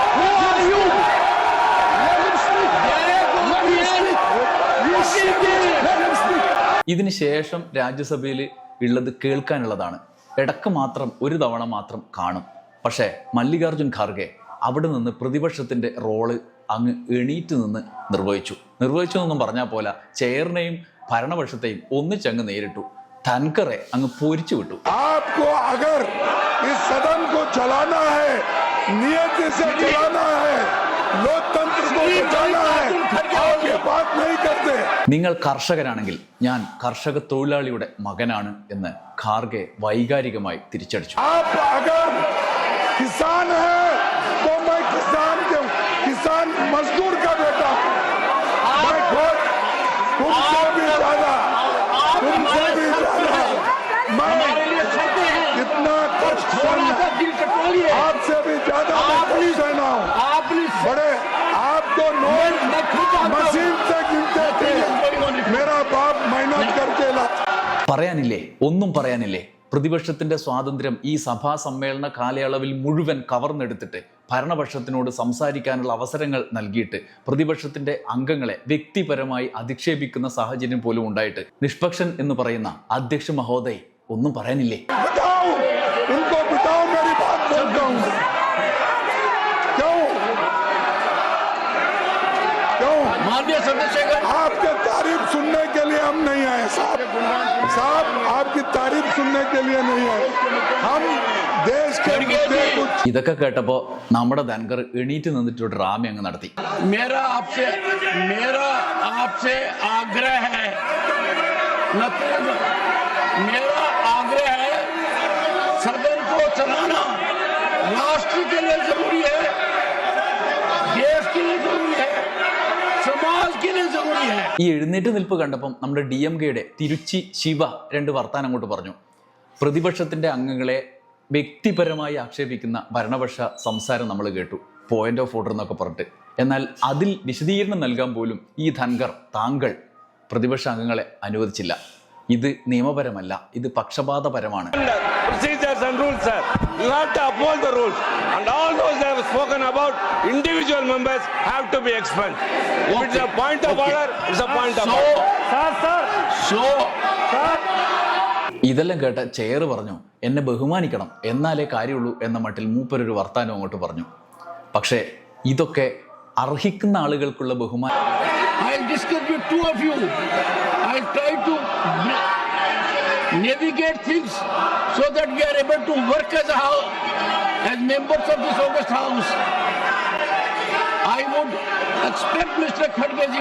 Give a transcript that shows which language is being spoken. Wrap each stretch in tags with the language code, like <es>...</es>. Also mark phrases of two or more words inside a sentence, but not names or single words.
<ml>ഇതിന് ശേഷം രാജ്യസഭയിൽ ഉള്ളത് കേൾക്കാനുള്ളതാണ്. ഇടക്ക് മാത്രം ഒരു തവണ മാത്രം കാണും. പക്ഷേ മല്ലികാർജുൻ ഖാർഗെ അവിടെ നിന്ന് പ്രതിപക്ഷത്തിന്റെ റോള് അങ്ങ് എണീറ്റ് നിന്ന് നിർവഹിച്ചു എന്നൊന്നും പറഞ്ഞാൽ പോലെ ചെയറിനെയും ഭരണപക്ഷത്തെയും ഒന്നിച്ചങ്ങ് നേരിട്ടു. ധൻകറെ അങ്ങ് പൊരിച്ചു വിട്ടു.</ml> <hi>आपको अगर इस सदन को चलाना है, नियत से चलाना है, लोकतंत्र को बचाना है, आप ये बात नहीं करते.</hi> <ml>നിങ്ങൾ കർഷകരാണെങ്കിൽ ഞാൻ കർഷക തൊഴിലാളിയുടെ മകനാണ് എന്ന് ഖാർഗെ വൈകാരികമായി തിരിച്ചടിച്ചു.</ml> <hi>आप अगर किसान है तो मैं किसान मजदूर का बेटा हूं. मैं खुद तुमसे भी ज्यादा हमारे लिए शर्तें हैं. इतना कष्ट थोड़ा सा दिल टटोलिए. आपसे भी ज्यादा सहना हूं. आपने बड़े आप तो नोट मशीन से गिनते थे. मेरा बाप मेहनत करके लाता.</hi> <ml>പറയാനില്ലേ, ഒന്നും പറയാനില്ലേ. പ്രതിപക്ഷത്തിന്റെ സ്വാതന്ത്ര്യം ഈ സഭാ സമ്മേളന കാലയളവിൽ മുഴുവൻ കവർന്നെടുത്തിട്ട് ഭരണപക്ഷത്തിനോട് സംസാരിക്കാനുള്ള അവസരങ്ങൾ നൽകിയിട്ട് പ്രതിപക്ഷത്തിന്റെ അംഗങ്ങളെ വ്യക്തിപരമായി അധിക്ഷേപിക്കുന്ന സാഹചര്യം പോലും ഉണ്ടായിട്ട് നിഷ്പക്ഷൻ എന്ന് പറയുന്ന</ml> <hi>अध्यक्ष महोदय</hi> <ml>ഒന്നും പറയാനില്ലേ?</ml> <hi>आपके तारीफ सुनने के लिए हम नहीं आए साहब, आपकी तारीफ सुनने के लिए नहीं आए. हम देश के मुद्दे कुछ.</hi> <ml>ഇതൊക്കെ കേട്ടപ്പോ നമ്മുടെ ധൻകർ എണീറ്റ് നിന്നിട്ട് ഡ്രാമ അങ്ങ് നടത്തി.</ml> <hi>मेरा आपसे आग्रह है, मेरा आग्रह है, सदन को चलाना राष्ट्र के लिए जरूरी है, देश के लिए जरूरी है, समाज के लिए जरूरी है.</hi> <ml>ഈ എഴുന്നേറ്റ് നിൽപ്പ് കണ്ടപ്പം നമ്മുടെ DMKയുടെ തിരുച്ചി ശിവ രണ്ട് വർത്താനം അങ്ങോട്ട് പറഞ്ഞു. പ്രതിപക്ഷത്തിന്റെ അംഗങ്ങളെ വ്യക്തിപരമായി ആക്ഷേപിക്കുന്ന ഭരണപക്ഷ സംസാരം നമ്മൾ കേട്ടു,</ml> <en>point of order</en> <ml>എന്നൊക്കെ പറഞ്ഞിട്ട്. എന്നാൽ അതിൽ വിശദീകരണം നൽകാൻ പോലും ഈ ധൻകർ താങ്കൾ പ്രതിപക്ഷ അംഗങ്ങളെ അനുവദിച്ചില്ല. ഇത് നിയമപരമല്ല, ഇത് പക്ഷപാതപരമാണ്.</ml> <en>Procedures and rules, sir. You have to uphold the rules, and all those that have spoken about individual members have to be expelled. If it's a point of order, it's a point of order.</en> <ml>ഇതെല്ലാം കേട്ട ചെയർ പറഞ്ഞു എന്നെ ബഹുമാനിക്കണം എന്നാലേ കാര്യമുള്ളൂ എന്ന മട്ടിൽ മൂപ്പരൊരു വർത്താനം അങ്ങോട്ട് പറഞ്ഞു. പക്ഷേ ഇതൊക്കെ അർഹിക്കുന്ന ആളുകൾക്കുള്ള ബഹുമാനം.</ml> <en>I'll discuss with two of you. I'll try to navigate things so that we are able to work as a as members of this August House, I would expect Mr. Khadge ji.</en>